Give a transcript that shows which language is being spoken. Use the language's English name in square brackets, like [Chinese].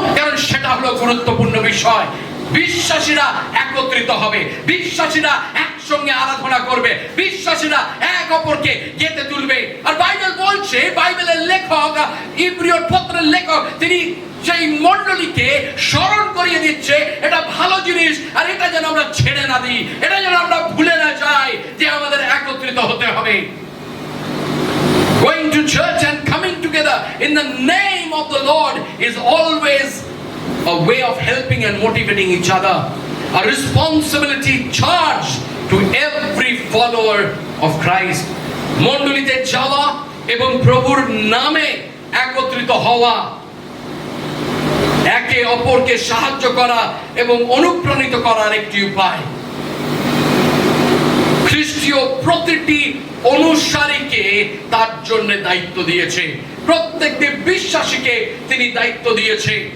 [Bangla] কারণ সেটা হলো গুরুত্বপূর্ণ বিষয়। বিশ্বাসীরা একত্রিত হবে, বিশ্বাসীরা একসঙ্গে আরাধনা করবে, বিশ্বাসীরা এক অপরকে গেতে তুলবে। আর বাইবেল বলছে, বাইবেলের লেখক, ইব্রিয়র পত্রের লেখক, তিনি সেই মণ্ডলীকে স্মরণ করিয়ে দিচ্ছে এটা ভালো জিনিস, আর এটা যেন আমরা ছেড়ে না দিই, এটা যেন আমরা ভুলে না যাই যে আমাদের একত্রিত হতে হবে। [English] Going to church and coming together in the name of the Lord is always a way of helping and motivating each other, a responsibility charge to every follower of Christ. [Bangla] মণ্ডলীতে যাওয়া এবং প্রভুর নামে একত্রিত হওয়া, একে অপরকে সাহায্য করা এবং অনুপ্রাণিত করার একটি উপায়। খ্রিস্টীয় প্রতিটি অনুসারীকে তার জন্য দায়িত্ব দিয়েছে, প্রত্যেকটি বিশ্বাসীকে তিনি দায়িত্ব দিয়েছে।